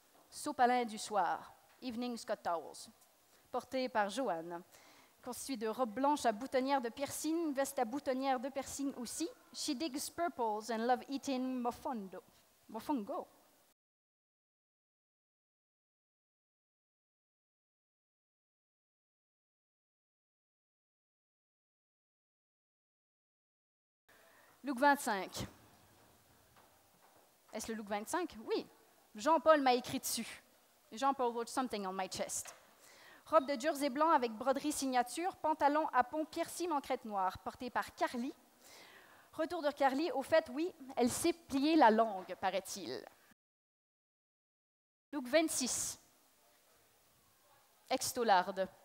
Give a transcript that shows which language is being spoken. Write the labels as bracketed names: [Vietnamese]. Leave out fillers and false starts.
[French] Sopalin du soir, [English] Evening Scott Towels, [French] porté par Joanne, constitué de robe blanche à boutonnière de piercing, veste à boutonnière de piercing aussi. [English] She digs purples and love eating mofongo. Look 25. [French] Est-ce le look 25? Oui. Jean-Paul m'a écrit dessus. [English] Jean-Paul wrote something on my chest. [French] Robe de jersey blanc avec broderie signature, pantalon à pont piercing en crête noire, porté par Carly. Retour de Carly, au fait, oui, elle sait plier la langue, paraît-il. Look 26. Ex-taularde.